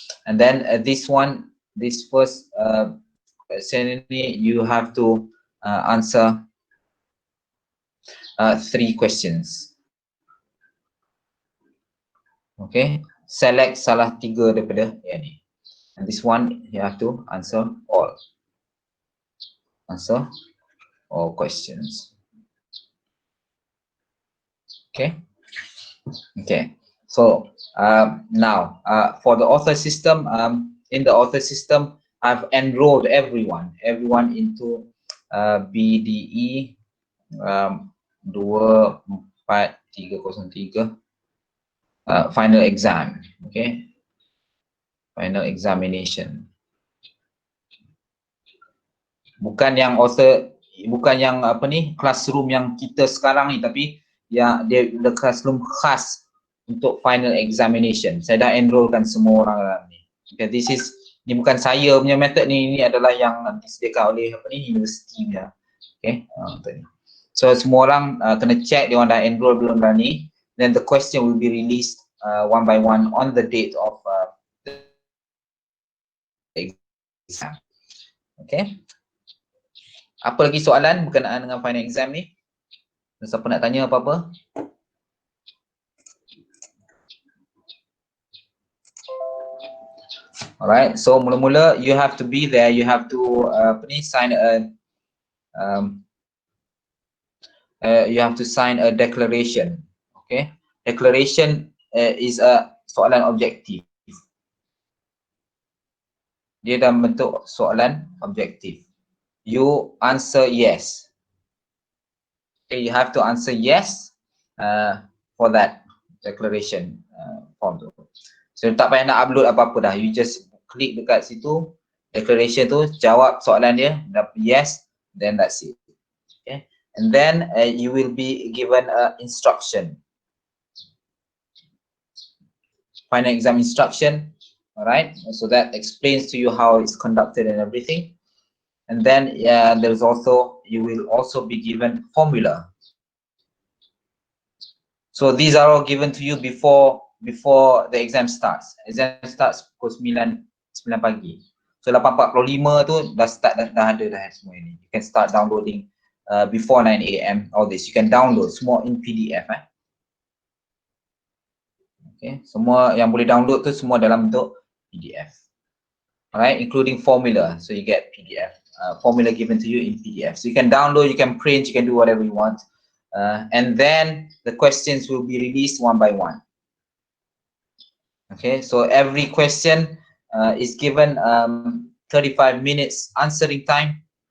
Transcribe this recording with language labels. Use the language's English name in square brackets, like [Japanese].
[English] And then this first question, you have to answer 3 questions. [Malay] Okay, select salah 3 daripada yang ni. [English] And this one you have to answer all. Answer all questions. Okay. Okay. So now for the author system, in the author system, I've enrolled everyone into PDE 24303 final exam. Okay, final examination. [Malay] Bukan yang author, bukan yang classroom yang kita sekarang ni, tapi ya dia [English] the classroom [Malay] khas untuk final examination. Saya dah enrollkan semua orang dalam ni. Okay, ni bukan saya punya method ni adalah yang disediakan oleh universiti punya. Okay, so semua orang kena check dia orang dah enroll belum dalam ni. [English] Then the question will be released one by one on the date of the exam. Okay. [Malay] Apa lagi soalan berkenaan dengan final exam ni? Siapa nak tanya apa-apa? [English] Alright, so [Malay] mula-mula [English] you have to be there, you have to sign a you have to sign a declaration. Okay, declaration is a [Malay] soalan objektif. Dia dalam bentuk soalan objektif. [English] You answer yes. Okay, you have to answer yes for that declaration form tu. [Malay] So tak payah nak upload apa-apa dah. [English] You just [Malay] klik dekat situ, declaration tu, jawab soalan dia, dapat yes, [English] then that's it. Okay, and then you will be given instruction, final exam instruction. Alright, so that explains to you how it's conducted and everything. And then there's also, you will also be given formula. So these are all given to you before the exam starts. Exam starts [Malay] pukul 9 pagi. So 8.45 tu dah start, dah ada dah semua ini. [English] You can start downloading before 9 AM all this. You can download [Malay] semua [English] in PDF. [Malay] Okay, semua yang boleh download tu semua dalam bentuk PDF. [English] Alright, including formula. So you get PDF, formula given to you in PDF. So you can download, you can print, you can do whatever you want. And then the questions will be released one by one. Okay, so every question is given 35 minutes answering time.